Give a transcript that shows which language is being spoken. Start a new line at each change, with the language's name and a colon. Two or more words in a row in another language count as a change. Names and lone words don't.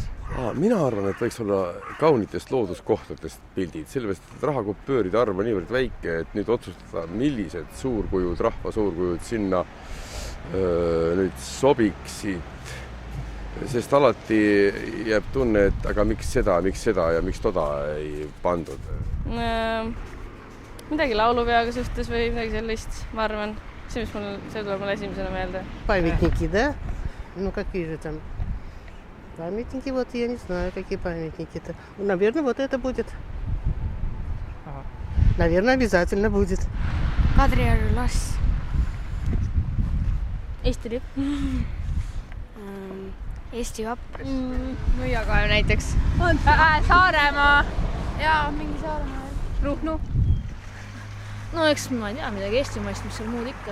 Estonian: Mina arvan, et võiks olla kaunitest looduskohtadest pildid, sellepärast, et rahakupööride arv on niivõrd väike, et nüüd otsustada, millised suurkujud, rahva suurkujud sinna nüüd sobiksid, sest alati jääb tunne, et aga miks seda ja miks toda ei pandud? Midagi laulupeaga suhtes või midagi sellist, ma arvan. See tuleb mulle esimesena meelde.
Russian: Памятники, да? Ну, какие же там? Памятники, вот я не знаю, какие памятники-то. Наверное, вот это будет. Наверное, обязательно будет.
Estonian: Kadrioru lass. Eesti lipp. Eesti kapp. Nõiakaev näiteks. Saaremaa. Jaa, mingi Saaremaa. Ruhnu. No eks ma ei tea midagi eestimaist, mis seal muud ikka.